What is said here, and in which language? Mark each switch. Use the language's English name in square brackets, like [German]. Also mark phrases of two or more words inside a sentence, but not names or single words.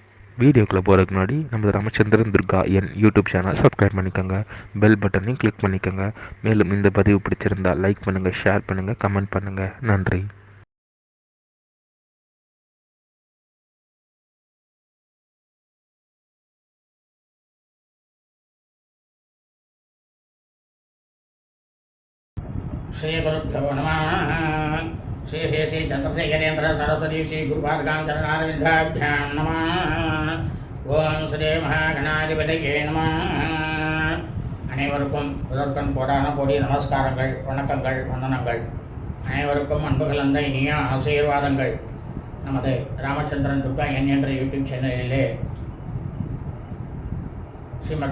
[Tamil] வீடியோக்குள்ளே போகிறதுக்கு முன்னாடி நம்ம ராமச்சந்திரன் துர்கா என் யூடியூப் சேனல் சப்ஸ்கிரைப் பண்ணிக்கோங்க, [English] bell buttonaiyum [Tamil] கிளிக் பண்ணிக்கோங்க. மேலும் இந்த பதிவு பிடிச்சிருந்தால் லைக் பண்ணுங்கள், ஷேர் பண்ணுங்கள், கமெண்ட் பண்ணுங்கள். நன்றி. [Sanskrit] श्री गुरुभ्यो नमः। श्री श्री श्री चंद्रशेखरेन्द्र सरस्वती श्री गुरुपादकां चरणारविन्दाभ्यां नमः। ओम श्री महागणाधिपतये नमः। [Tamil] அனைவருக்கும் முதற்கண் கோடான கோடி நமஸ்காரங்கள், வணக்கங்கள், வந்தனங்கள். அனைவருக்கும் அன்பு கலந்த இனிய ஆசீர்வாதங்கள். நமது ராமச்சந்திரன் துர்கா என் என்ற யூடியூப் சேனலிலே ஸ்ரீமத்